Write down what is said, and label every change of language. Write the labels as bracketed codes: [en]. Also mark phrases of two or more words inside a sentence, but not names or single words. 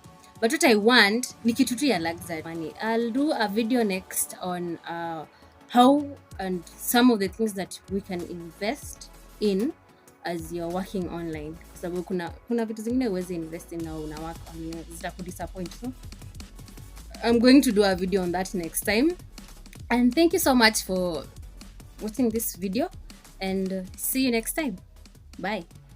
[en] But what I want [sw] ni kitu tu ya [en] luxury money. I'll do a video next on how and some of the things that we can invest in as you're working online. [sw] Kwa sababu kuna vitu zingine uwezi [en] invest in [sw] na una [en] work online, [sw] zitakudisappoint. [en] So I'm going to do a video on that next time. And thank you so much for watching this video, and see you next time. Bye.